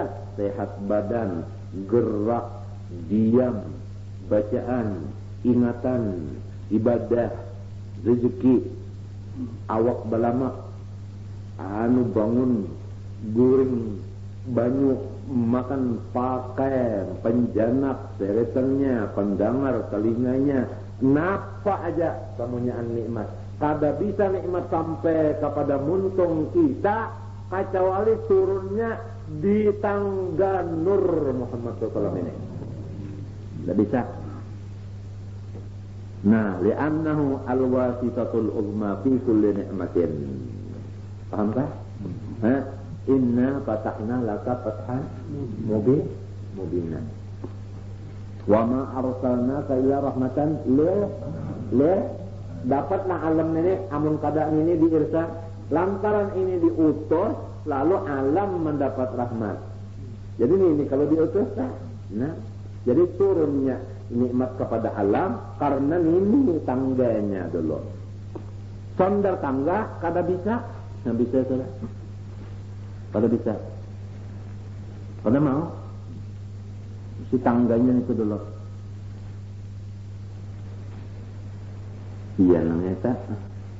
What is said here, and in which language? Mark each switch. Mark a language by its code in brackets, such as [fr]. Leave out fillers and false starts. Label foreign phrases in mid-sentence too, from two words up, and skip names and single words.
[bjn] Sehat badan, gerak, diam, bacaan, ingatan, ibadah, rezeki, awak balamak, anu bangun, guring, banyu, makan, pakai, penjanak, seretannya, pendengar, telinganya, napa aja kemunyaan nikmat. Kada bisa nikmat sampai kepada muntung kita kecuali turunnya di tangga nur Muhammad SAW ini. [id] Tidak bisa. [bjn] Nah, [ar] لأنه الواسطة العظمى في كل نعمة. [bjn] Paham tak? [ar] إنا فتحنا لك فتحا مبينا. وما أرسلناك إلا رحمة لل [bjn] dapatlah alam ini amun kada ini diirsal lantaran ini diutus lalu alam mendapat rahmat. [id] Jadi ini kalau diutus nah jadi turunnya nikmat kepada alam karena ini tangganya dulu. [bjn] Sondar tangga kada bisa, [id] nggak bisa saudara. [bjn] Kada bisa. Kada mau. Si tangganya itu dulu. Iya nang eta.